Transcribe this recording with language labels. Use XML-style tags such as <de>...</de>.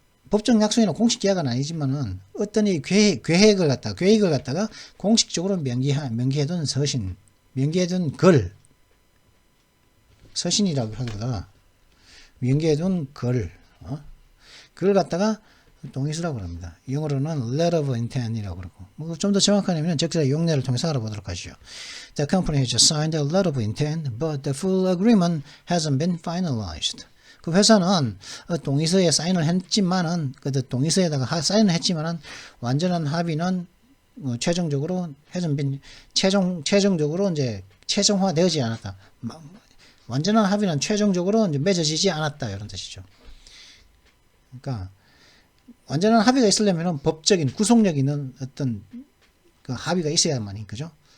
<ko>법적 약속이나 공식 계약은 아니지만은 어떤 이 계획을 갖다가 공식적으로 명기해둔 서신, 명기해둔 글, 서신이라고 하기보다 명기해둔 그걸 갖다가 동의서라고 합니다. 영어로는</ko> <en>letter of intent</en> <ko>이라고 그러고, 뭐 좀 더 정확하냐면 적절한 용례를 통해서 알아보도록 하죠.</ko> <en>The company has signed a letter of intent, but the full agreement hasn't been finalized.</en> <ko>그 회사는 동의서에 사인을 했지만은, 동의서에다가 사인을 했지만은 완전한 합의는 최종적으로</ko> <en>hasn't been</en> <ko>최종적으로 이제 최종화되지 않았다. 완전한 합의는 최종적으로 이제 맺어지지 않았다, 이런 뜻이죠. 그러니까 완전한 합의가 있으려면 법적인 구속력 있는 어떤 그 합의가 있어야만이, 그죠?</ko>